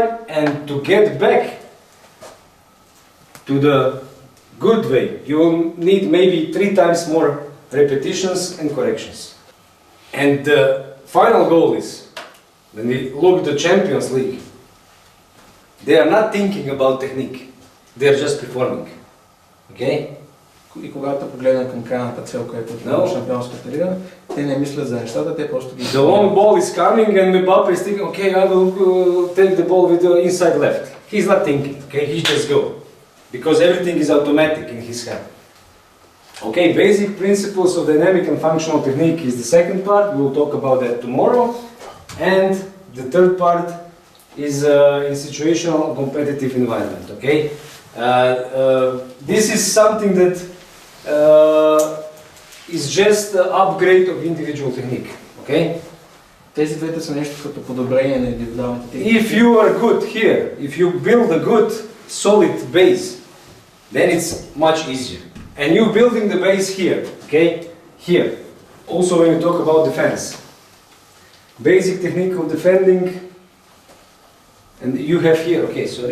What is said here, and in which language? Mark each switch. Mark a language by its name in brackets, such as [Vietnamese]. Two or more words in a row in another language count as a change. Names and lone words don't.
[English] And to get back to the good way, you will need maybe 3 times more repetitions and corrections. And the final goal is, when we look at the Champions League, they are not thinking about technique, they are just performing. Okay? [Bulgarian] И когато погледнем към крайната цел, която е на Шампионската лига, те не мислят за нещата, те просто ги... [English] The long ball is coming and Mbappe is thinking, okay, I will take the ball with the inside left. He's not thinking, okay, he just go. Because everything is automatic in his head. Okay, basic principles of dynamic and functional technique is the second part. We will talk about that tomorrow. And the third part is in situational competitive environment. Okay, this is something that is just the upgrade of individual technique. Okay. [Bulgarian] Тези двете са нещо като подобрение на индивидуалните техники. [English] If you are good here, if you build a good solid base, then it's much easier. And you building the base here, okay? Here. Also when you talk about defense. Basic technique of defending, and you have here, okay, sorry.